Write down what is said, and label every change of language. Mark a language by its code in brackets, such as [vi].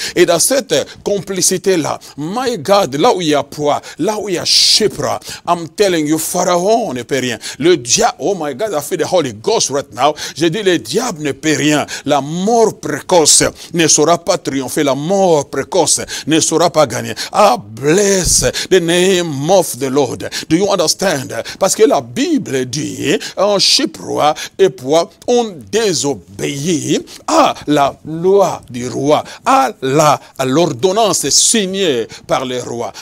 [fr] Et dans cette complicité-là, [en] my God, [fr] là où il y a poids, là où il y a Shipra, [en] I'm telling you, [fr] Pharaon ne peut rien. Le diable, [en] oh my God, I feel the Holy Ghost right now. [fr] Je dis, le diable ne peut rien. La mort précoce ne saura pas triompher. La mort précoce ne saura pas gagner. [en] Ah, bless the name of the Lord. Do you understand? [fr] Parce que la Bible dit, en Shipra et poids ont désobéi à la loi du roi, à l'ordonnance signée par le roi.